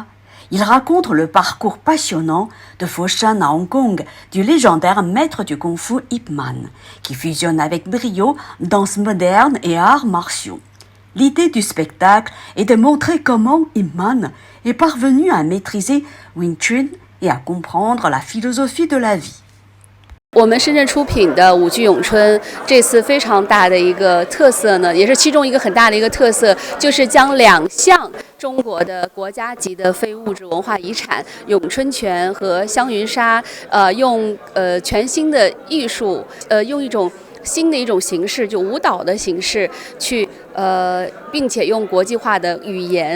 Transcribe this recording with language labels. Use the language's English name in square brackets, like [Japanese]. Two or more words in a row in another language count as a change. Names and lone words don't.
[French] Il raconte le parcours passionnant de Foshan à Hong Kong du légendaire maître du kung-fu Ip Man, qui fusionne avec brio danse moderne et arts martiaux. L'idée du spectacle est de montrer comment Ip Man est parvenu à maîtriser Wing Chun et à comprendre la philosophie de la vie. [Chinese] 我们深圳出品的舞剧咏春，这次非常大的一个特色呢，也是其中一个很大的一个特色，就是将2项中国的国家级的非物质文化遗产咏春拳和香云纱，用全新的艺术，用一种新的一种形式，就舞蹈的形式去并且用国际化的语言。